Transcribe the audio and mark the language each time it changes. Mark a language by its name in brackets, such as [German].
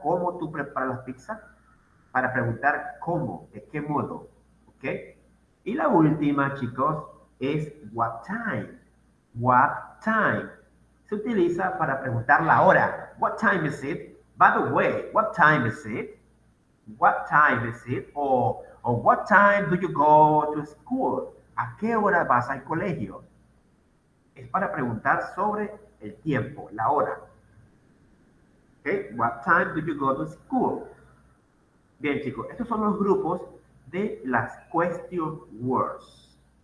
[Spanish] ¿Cómo tú preparas la pizza? Para preguntar cómo, de qué modo, ¿ok? Y la última, chicos, es what time. What time. Se utiliza para preguntar la hora. [English] What time is it? By the way, what time is it? What time is it? O what time do you go to school? [Spanish] ¿A qué hora vas al colegio? Es para preguntar sobre el tiempo, la hora. [English] Okay? What time do you go to school? [Spanish] Bien, chicos, estos son los grupos de las question words.